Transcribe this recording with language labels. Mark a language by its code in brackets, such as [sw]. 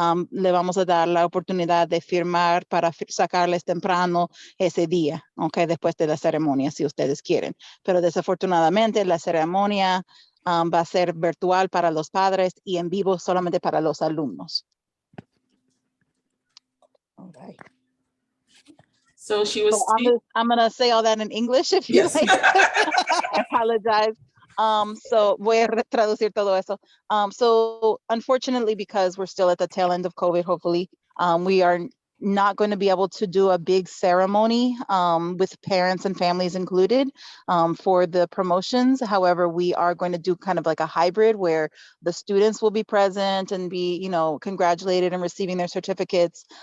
[es] Le vamos a dar la oportunidad de firmar para sacarles temprano ese día, okay, después de la ceremonia, si ustedes quieren. Pero desafortunadamente la ceremonia va a ser virtual para los padres y en vivo solamente para los alumnos. [en] Okay. So she was So I'm gonna say all that in English if you Yes. like. I apologize. [es] So voy a traducir todo eso. [en] So unfortunately, because we're still at the tail end of COVID, hopefully, we are not going to be able to do a big ceremony with parents and families included for the promotions. However, we are going to do kind of like a hybrid where the students will be present and be, you know, congratulated and receiving their certificates.